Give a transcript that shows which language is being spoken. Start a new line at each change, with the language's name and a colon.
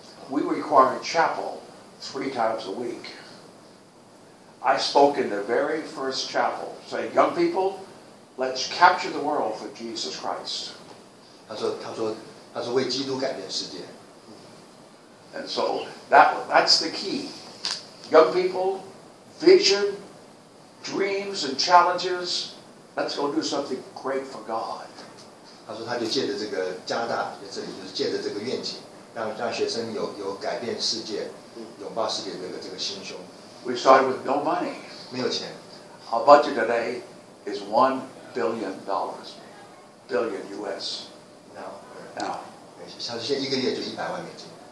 English: We required chapel 3 times a week. I spoke in the very first chapel, saying, "Young people, let's capture the world for Jesus Christ."
Chinese: 他说为基督改变世界。
English: And so that's the key. Young people, vision, dreams and challenges. Let's go do something great for God.
Chinese: 他说他就借着这个加拿大这里，就是借着这个愿景，让学生有改变世界、拥抱世界这个心胸。
English: We started with no money.
Chinese: 没有钱。
English: Our budget today is $1 billion, billion US. Now.
Chinese: 像现在一个月就100万美金。